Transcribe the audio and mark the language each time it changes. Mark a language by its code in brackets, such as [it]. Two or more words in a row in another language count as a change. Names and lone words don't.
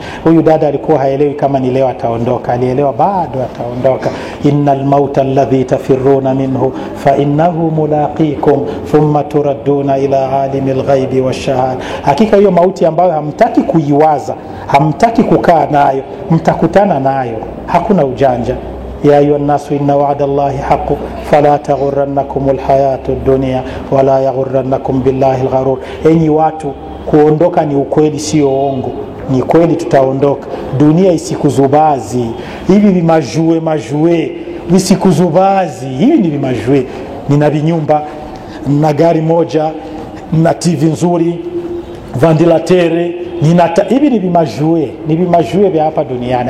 [sw] Huyu dada alikuwa haelewi kama ni leo ataondoka, alielewa bado ataondoka. [ar] إن الموت الذي تفرون منه فإنه ملاقيكم ثم تردون إلى عالم الغيب والشهادة. [sw] Hakika hiyo mauti ambayo hamtaki kuiwaza, hamtaki kukaa nayo, mtakutana nayo, hakuna ujanja. [ar] يا أيها الناس إن وعد الله حق فلا تغرنكم الحياة الدنيا ولا يغرنكم بالله الغرور. [sw] Enyi watu, kuondoka ni ukweli, sio uongo. Ni kweli tutaondoka. Dunia isikuzubazi. Hivi vimajue visikuzubazi. Hivi ni vimajue. nina vinyumba, na gari moja, na TV nzuri, vandilatere, hivi ni vimajue vya hapa duniani.